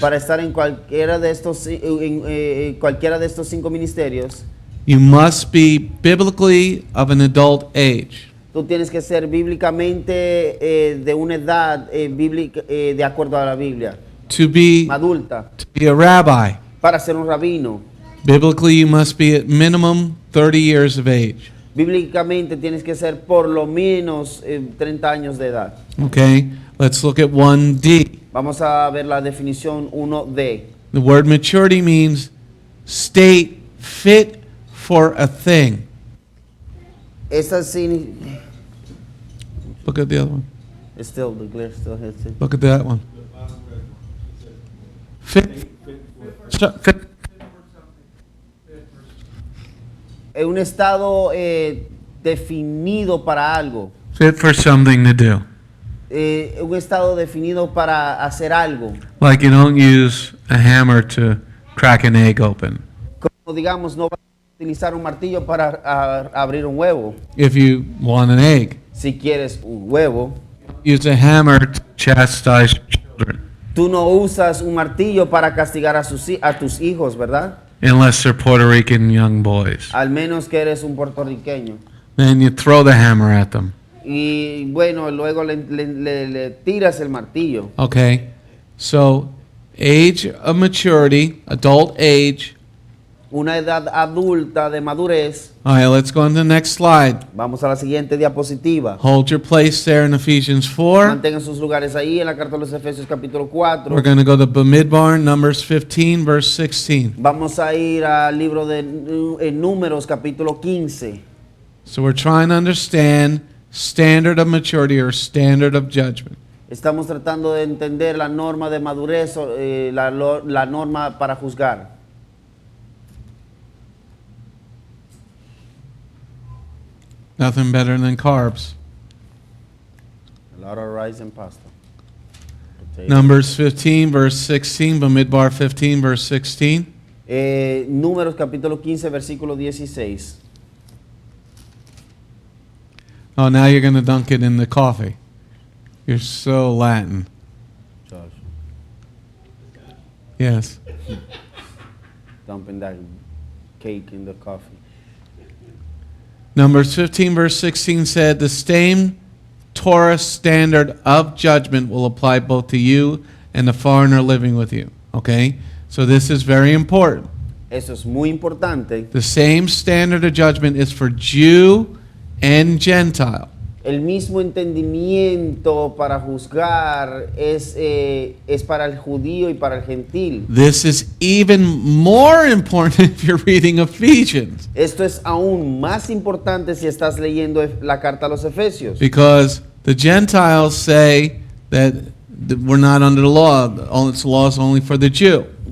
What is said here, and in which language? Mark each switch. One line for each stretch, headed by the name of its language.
Spanish: para estar en cualquiera de estos cualquiera de estos 5 ministerios.
English: You must be biblically of an adult age.
Spanish: Tú tienes que ser bíblicamente de una edad bíblica de acuerdo a la Biblia,
English: To be
Spanish: adulta,
English: a rabbi,
Spanish: para ser un rabino.
English: biblically you must be at minimum 30 years of age.
Spanish: Bíblicamente tienes que ser por lo menos 30 años de edad.
English: Okay, let's look at 1D.
Spanish: Vamos a ver la definición 1D.
English: The word maturity means state fit for a thing.
Spanish: Esa sí.
English: Look at the other one. Still, the glare still hits it. Look at that one. Fit.
Spanish: un estado definido para algo.
English: Fit for something to do.
Spanish: Un estado definido para hacer algo.
English: Like you don't use a hammer to crack an egg open.
Spanish: Como digamos, no vas a utilizar un martillo para abrir un huevo.
English: If you want an egg,
Spanish: Si quieres un huevo,
English: use a hammer to chastise children,
Spanish: tú no usas un martillo para castigar a tus hijos, ¿verdad?
English: unless they're Puerto Rican young boys.
Spanish: Al menos que eres un puertorriqueño.
English: Then you throw the hammer at them.
Spanish: Y bueno, luego le tiras el martillo.
English: Okay? So, age of maturity, adult age.
Spanish: Una edad adulta de madurez.
English: All right, let's go on to the next slide.
Spanish: Vamos a la siguiente diapositiva.
English: Hold your place there in Ephesians 4.
Spanish: Mantengan sus lugares ahí en la carta de los Efesios capítulo 4.
English: We're going to go to Bamidbar, Numbers 15, verse 16.
Spanish: Vamos a ir al libro de Números capítulo 15.
English: So we're trying to understand standard of maturity or standard of judgment.
Spanish: Estamos tratando de entender la norma de madurez, la norma para juzgar.
English: Nothing better than carbs. A lot of rice and pasta. Numbers 15, verse 16, Bamidbar 15, verse 16.
Spanish: Números capítulo 15, versículo 16.
English: Oh, now you're going to dunk it in the coffee. You're so Latin. Josh, Yes. dumping that cake in the coffee. Numbers 15, verse 16 said, the same Torah standard of judgment will apply both to you and the foreigner living with you. Okay? So this is very important.
Spanish: Eso es muy importante.
English: The same standard of judgment is for Jew and Gentile.
Spanish: El mismo entendimiento para juzgar es para el judío y para el gentil.
English: This is even more important if you're reading Ephesians,
Spanish: Esto es aún más importante si estás leyendo la carta a los Efesios.
English: because the Gentiles say that we're not under the law. It's law is only for the Jew.